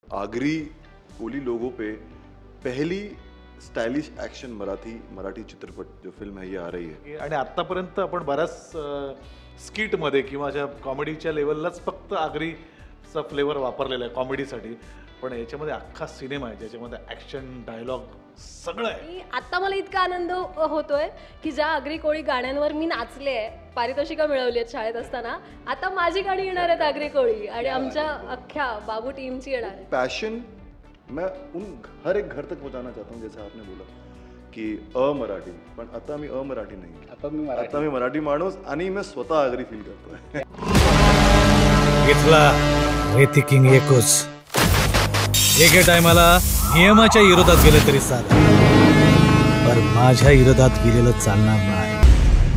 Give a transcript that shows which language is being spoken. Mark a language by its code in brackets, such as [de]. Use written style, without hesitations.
[hi] आगरी कोली लोगों पे पहली स्टाइलिश एक्शन मराठी चित्रपट जो फिल्म है ये आ रही है. [mr] आणि आतापर्यंत आपण बऱ्याच स्किटमध्ये किंवा अशा कॉमेडीच्या लेवललाच फक्त आगरीचा फ्लेवर वापरलेला आहे कॉमेडीसाठी. पण याच्यामध्ये अख्खा सिनेमा आहे ज्याच्यामध्ये ॲक्शन डायलॉग सगळं आहे. आणि आता मला इतका आनंद होतोय की ज्या आगरी कोळी गाण्यांवर मी नाचले आहे, पारितोषिकं मिळवली आहेत शाळेत असताना, आता माझी गाणी येणार आहेत आगरी कोळी आणि आमच्या अख्ख्या बाबू टीमची येणार आहे. [hi] पैशन मैं हर एक घर तक पहुंचाना चाहता हूँ. जैसे आपने बोला की अमराठी, [mr] पण आता मी अमराठी नाही, आता मी मराठी माणूस आणि मी स्वतः आगरी फील करतोय. इथला रेती किंग एकच एके टायमाला नियमाच्या विरोधात गेलं तरी चालेल, पण माझ्या विरोधात गेलेलं चालणार नाही.